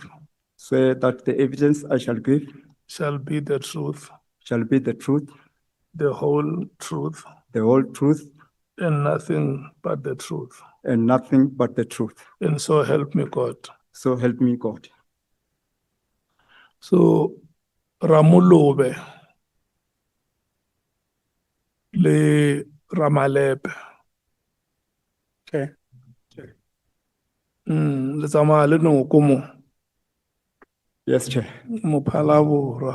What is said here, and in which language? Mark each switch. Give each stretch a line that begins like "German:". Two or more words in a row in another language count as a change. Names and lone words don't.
English: swear that the evidence I shall give shall be the truth, shall be the truth, the whole truth, the whole truth, and nothing but the truth. and nothing but the truth. And so help me God. So help me God.
Northern Sotho: So Ramulobe le Ramalepe.
English: Okay.
Northern Sotho: Le tsamaya le noko mo
English: Yes, Chair.
Northern Sotho: mo Phalaborwa